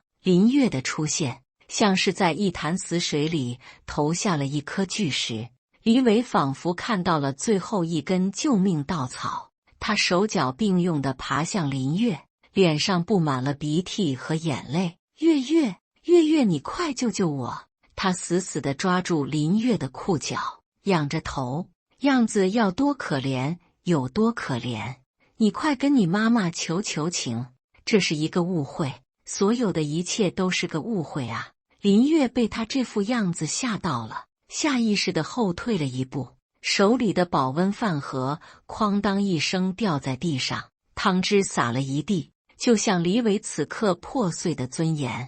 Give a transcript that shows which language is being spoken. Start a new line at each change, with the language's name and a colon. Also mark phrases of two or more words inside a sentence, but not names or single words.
Chinese: 林月的出現像是在一潭死水裡投下了一顆巨石。李偉仿佛看到了最後一根救命稻草，他手腳並用地爬向林月，臉上布滿了鼻涕和眼淚。月，你快救救我！他死死地抓住林月的褲腳，仰着頭，樣子要多可憐有多可憐。你快跟你媽媽求情，這是一個誤會，所有的一切都是個誤會啊！林月被他這副樣子嚇到了，下意識地後退了一步，手裡的保溫飯盒哐當一聲掉在地上，湯汁灑了一地，就像李偉此刻破碎的尊嚴。